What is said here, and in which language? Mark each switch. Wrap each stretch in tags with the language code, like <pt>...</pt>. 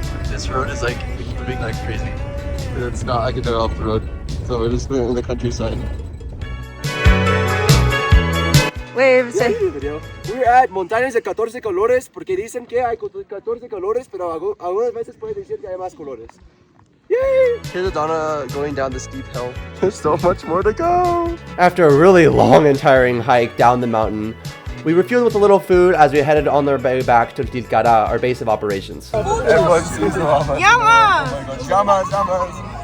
<en>This road is like moving like crazy. It's not, I can go off the road. So we're just in the countryside. Wave, say. We're at</en> <es>Montañas de 14 Colores porque dicen que hay 14 colores, pero algunas veces puede decir que hay más colores.</es> <en>Yay! Here's Adana going down the steep hill. There's so much more to go. After a really long and tiring hike down the mountain, we refueled with a little food as we headed on our way back to Dejaré, our base of operations. Everyone sees the llama. Llama! Oh my gosh, llamas, llamas.</en>